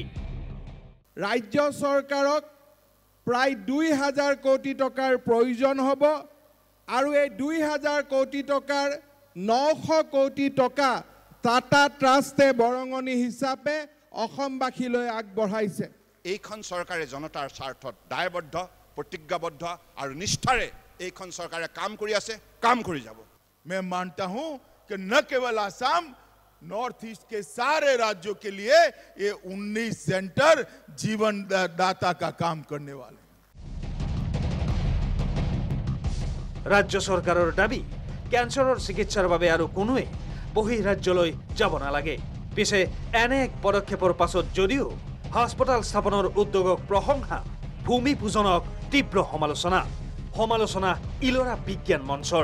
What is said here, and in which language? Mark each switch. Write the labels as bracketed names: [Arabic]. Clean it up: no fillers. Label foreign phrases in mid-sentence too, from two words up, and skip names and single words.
[Assamese] ৰাজ্য চৰকাৰক প্ৰায় 2000 কোটি টকাৰ প্ৰয়োজন হ'ব আৰু এই 2000 কোটি টকাৰ 900 কোটি টকা টাটা ট্ৰাষ্টে বৰঙণি হিচাপে অসমবাসীলৈ আগবঢ়াইছে। এইখন চৰকাৰে জনতাৰ স্বাৰ্থত দায়বদ্ধ, প্ৰতিজ্ঞাবদ্ধ আৰু নিষ্ঠাৰে এইখন চৰকাৰে কাম কৰি আছে, কাম কৰি যাব। [Hindi] मैं मानता हूं कि न केवल आसाम, नॉर्थ ईस्ट के सारे राज्यों के लिए ये 19 सेंटर जीवन दाता का काम करने वाले। [Assamese] ৰাজ্য চৰকাৰৰ দাবী, কেঞ্চাৰৰ চিকিৎসাৰ বাবে আৰু কোনোৱে বহিঃ ৰাজ্যলৈ যাব নালাগে। পিছে এনে এক পদক্ষেপৰ পাছত যদিও হাস্পতাল স্থাপনৰ উদ্যোগক প্ৰশংসা, ভূমিপূজনক তীব্ৰ সমালোচনা ইলোৰা বিজ্ঞান মঞ্চৰ।